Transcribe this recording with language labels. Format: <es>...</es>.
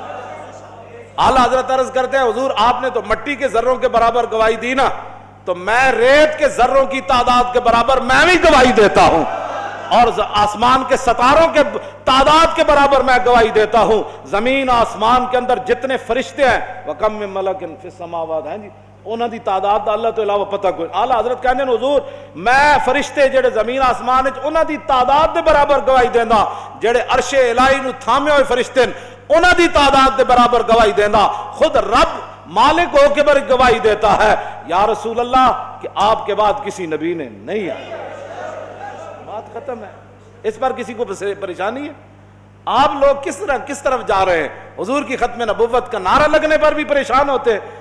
<ur>اعلیٰ حضرت عرض کرتے ہیں حضور آپ نے تو مٹی کے ذروں کے برابر گواہی دی نا، تو میں ریت کے ذروں کی تعداد کے برابر میں بھی گواہی دیتا ہوں، اور آسمان کے ستاروں کے تعداد کے برابر میں گواہی دیتا ہوں.</ur> <pa>زمین آسمان کے اندر جتنے فرشتے ہیں</pa> <ar>وَكَمْ مِن مَلَكٍ فِي السَّمَاوَاتِ</ar> <pa>ہیں جی انہاں دی تعداد اللہ تو علاوہ پتہ کوئی. اعلیٰ حضرت کہنے حضور میں فرشتے جڑے زمین آسمان انہاں دی تعداد دے برابر گواہی دینا، جڑے عرش الہی نو تھامے ہوئے فرشتے انہاں دی تعداد دے برابر گواہی دینا.</pa> <ur>خود رب مالک ہو کے بر گواہی دیتا ہے یا رسول اللہ کہ آپ کے بعد کسی نبی نے نہیں آیا. بات ختم ہے. اس پر کسی کو پریشانی ہے؟ آپ لوگ کس طرف جا رہے ہیں؟ حضور کی ختم نبوت کا نعرہ لگنے پر بھی پریشان ہوتے ہیں.</ur>